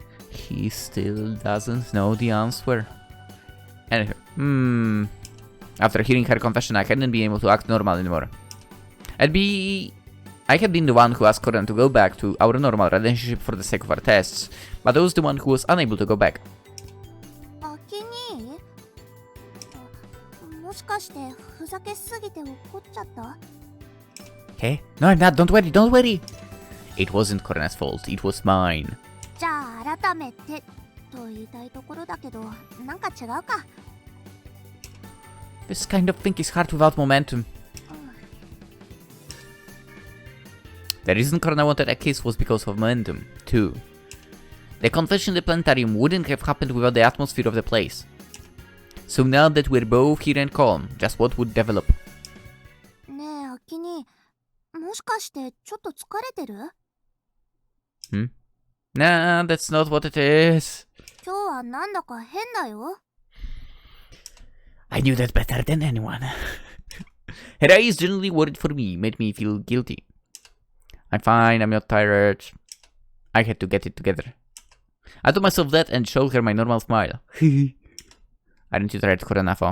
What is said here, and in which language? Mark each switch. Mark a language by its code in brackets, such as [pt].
[en] He still doesn't know the answer. Anywho, after hearing her confession, I hadn't been able to act normal anymore. I had been the one who asked Korona to go back to our normal relationship for the sake of our tests, but I was the one who was unable to go back. [ja] アキ兄？もしかしてふざけすぎて怒っちゃった？ [en] Hey? No, I'm not. Don't worry. It wasn't Korona's fault. It was mine. [ja] じゃあ改めてと言いたいところだけど、なんか違うか。 [en] This kind of thing is hard without momentum. The reason Korona wanted a kiss was because of momentum, too. The confession in the planetarium wouldn't have happened without the atmosphere of the place. So now that we're both here and calm, just what would develop? [ja] ねえ、アキ兄、もしかしてちょっと疲れてる？ [en] Nah, that's not what it is. [ja] 今日はなんだか変だよ。 [en] I knew that better than anyone. Her eyes generally worried for me, made me feel guilty. I'm fine, I'm not tired. I had to get it together. I told myself that and showed her my normal smile. Aren't you tired, Korona?